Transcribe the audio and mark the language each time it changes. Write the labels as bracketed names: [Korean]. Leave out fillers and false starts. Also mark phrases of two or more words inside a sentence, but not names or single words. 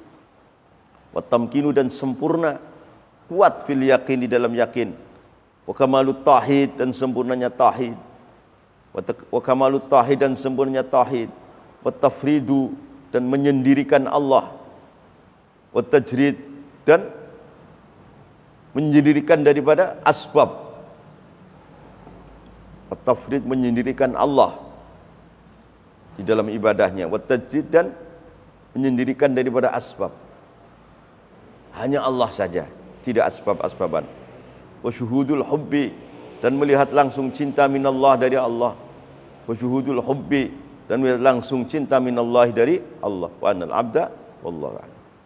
[Indonesian] dan sempurna kuat [Arabic] في اليقين [Indonesian] di dalam yakin, [Arabic] وكمال التوحيد [Indonesian] dan sempurnanya tauhid, [Arabic] وكمال التوحيد [Indonesian] dan sempurnanya tauhid, [Arabic] وتفريد [Indonesian] dan menyendirikan Allah, [Arabic] وتجريد [Indonesian] dan menyendirikan daripada asbab, [Arabic] وتفريد [Indonesian] menyendirikan Allah di dalam ibadahnya, [Arabic] وتجريد [Indonesian] dan menyendirikan daripada asbab, hanya Allah saja, tidak asbab-asbaban. [Arabic] وشهود الحب [Indonesian] dan melihat langsung cinta [Arabic] minallah [Indonesian] dari Allah, [Arabic] وشهود الحب [Indonesian] dan melihat langsung cinta [Arabic] minallah [Indonesian] dari Allah, [Arabic] وأنا العبد والله أعلم.